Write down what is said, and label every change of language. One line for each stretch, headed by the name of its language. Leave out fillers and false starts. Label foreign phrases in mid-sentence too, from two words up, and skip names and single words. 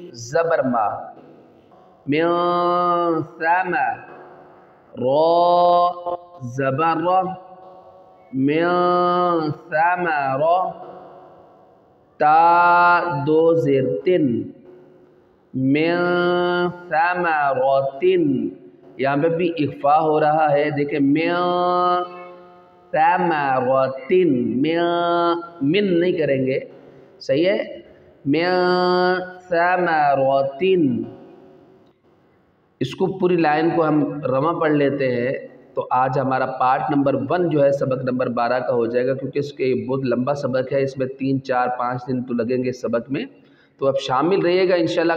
Urdu: زبر ما،
Arabic: من ثم،
Urdu: را زبر را،
Arabic: من ثمر،
Urdu: تا دو زیر تن،
Arabic: من ثمراتن،
Urdu: یہاں پہ بھی اخفا ہو رہا ہے، دیکھیں
Arabic: من ثمراتن،
Urdu: من نہیں کریں گے، صحیح ہے،
Arabic: من ثمراتن۔
Urdu: اس کو پوری لائن کو ہم رواں پڑھ لیتے ہیں، تو آج ہمارا پارٹ نمبر 1 جو ہے سبق نمبر 12 کا ہو جائے گا، کیونکہ اس کے بہت لمبا سبق ہے، اس میں 3 4 5 دن تو لگیں گے اس سبق میں، تو اب شامل رہیے گا انشاءاللہ۔